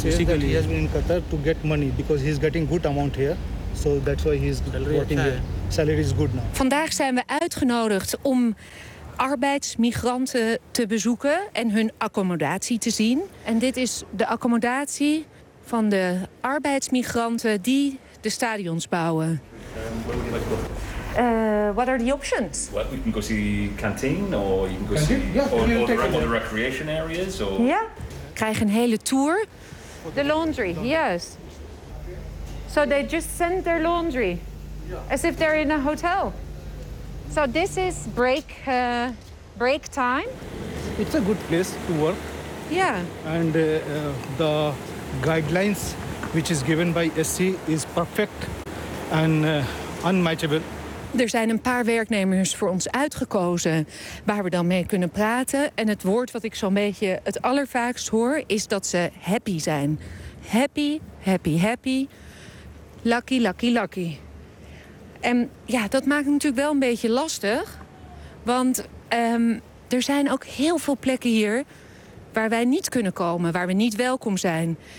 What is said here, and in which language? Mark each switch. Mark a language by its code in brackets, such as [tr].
[en] Basically, he has been in Qatar to get money because he's getting good amount here, so that's why he's working here. Salary is good now. [nl] Vandaag zijn we uitgenodigd om arbeidsmigranten te bezoeken en hun accommodatie te zien. En dit is de accommodatie van de arbeidsmigranten die de stadions bouwen. [en] What are the options? Well, you can go see the canteen or you can go see all the recreation areas. Or... Yeah. [nl] Krijg een hele tour. [en] The laundry, yes. So they just send their laundry, as if they're in a hotel. So this is break time. It's a good place to work. Yeah. And the guidelines which is given by SC is perfect and unmatchable. [nl] Er zijn een paar werknemers voor ons uitgekozen waar we dan mee kunnen praten. En het woord wat ik zo'n beetje het allervaakst hoor is dat ze happy zijn. [en] Happy, happy, happy. Lucky, lucky, lucky. [nl] En ja, dat maakt het natuurlijk wel een beetje lastig. Want er zijn ook heel veel plekken hier waar wij niet kunnen komen, waar we niet welkom zijn.